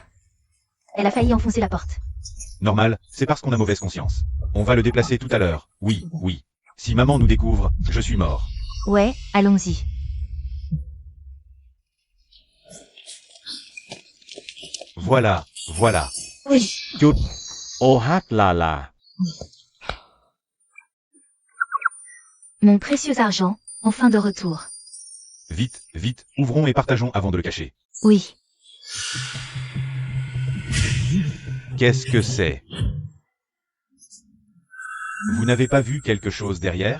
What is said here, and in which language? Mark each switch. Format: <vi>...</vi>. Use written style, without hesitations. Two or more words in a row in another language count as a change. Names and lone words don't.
<fr>Elle a failli enfoncer la porte. Normal, c'est parce qu'on a mauvaise conscience. On va le déplacer tout à l'heure. Oui. Si maman nous découvre, je suis mort. Ouais, allons-y. Voilà. Oui. หยุดโอฮักลาลา Mon précieux argent, enfin de retour. Vite, ouvrons et partageons avant de le cacher. Oui. Qu'est-ce que c'est? Vous n'avez pas vu quelque chose derrière?</fr>